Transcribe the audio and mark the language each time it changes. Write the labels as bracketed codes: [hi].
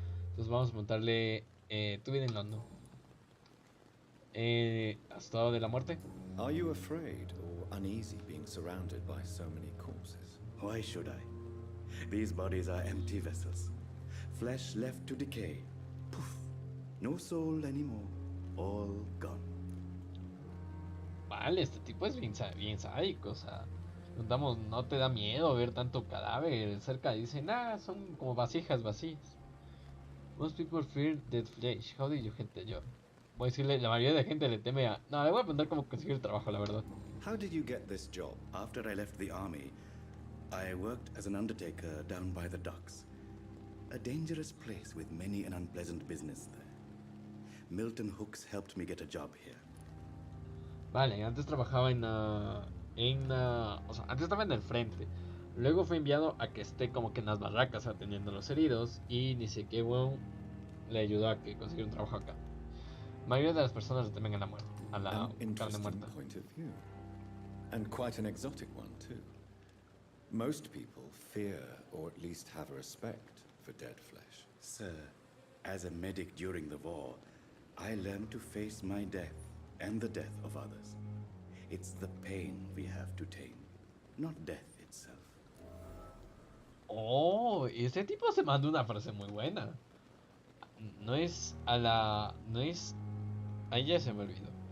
[es] Entonces vamos a preguntarle, ¿tú vives en London? ¿Has estado de la muerte? [en] Are you afraid or uneasy being surrounded by so many corpses? Why should I? These bodies are empty vessels. Flesh left to decay. Poof. No soul anymore. All gone. [es] Vale, este tipo es bien sádico, o sea, no te da miedo ver tanto cadáver cerca, dicen, son como vasijas vacías. [en] Most people fear dead flesh, how did you get the job? [es] Voy a decirle, la mayoría de gente le teme a... No, le voy a preguntar cómo conseguir el trabajo, la verdad. [en] How did you get this job? After I left the army, I worked as an undertaker down by the docks. A dangerous place with many an unpleasant business there. Milton Hooks helped me get a job here. [es] Vale, antes trabajaba o sea, antes estaba en el frente. Luego fue enviado a que esté como que en las barracas atendiendo a los heridos. Y ni sé qué bueno le ayudó a que consiguiera un trabajo acá. La mayoría de las personas le temen a la muerte, a la carne muerta. [en] Point of view. And quite an exotic one too. Most people fear or at least have a respect for dead flesh. Sir, as a medic during the war, I learned to face my death and the death of others. It's the pain we have to tame, not death itself. [es] Oh, ese tipo se mandó una frase muy buena. No es a la... No es... Ahí ya se me olvidó.